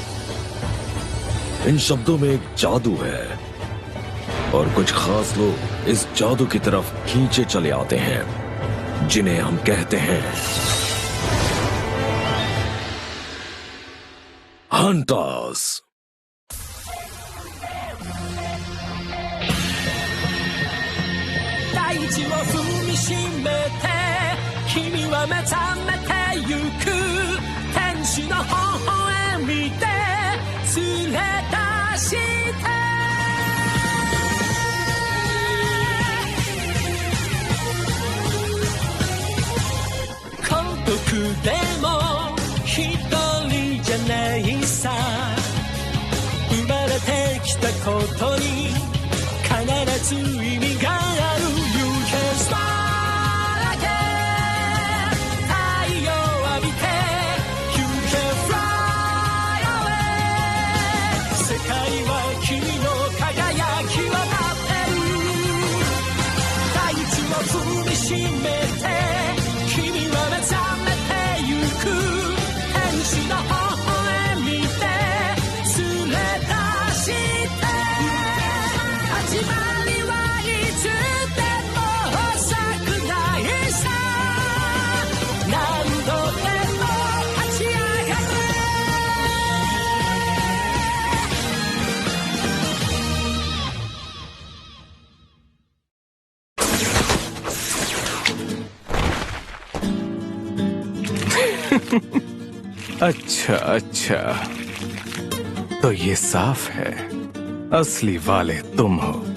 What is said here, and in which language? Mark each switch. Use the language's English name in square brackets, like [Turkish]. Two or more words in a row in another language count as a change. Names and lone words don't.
[Hindi] इन शब्दों में एक जादू है और कुछ खास लोग इस जादू की तरफ खींचे चले आते हैं, जिन्हें हम कहते हैं हंटर्स। [Japanese] 大地を踏みしめて君は目覚めてゆく天使の微笑みで連れ出して孤独でも一人じゃないさ生まれてきたことに必ず意味がある [English] You can smile again [Japanese] 太陽浴びて [English] You can fly away [Japanese] 世界は君の輝きを待ってる大地を踏みしめて君は目覚めてゆく天使の微笑みで連れ出して始まりはいつでも遅くないさ何度でも立ち上がれ [Hindi] अच्छा अच्छा, तो ये साफ है असली वाले तुम हो।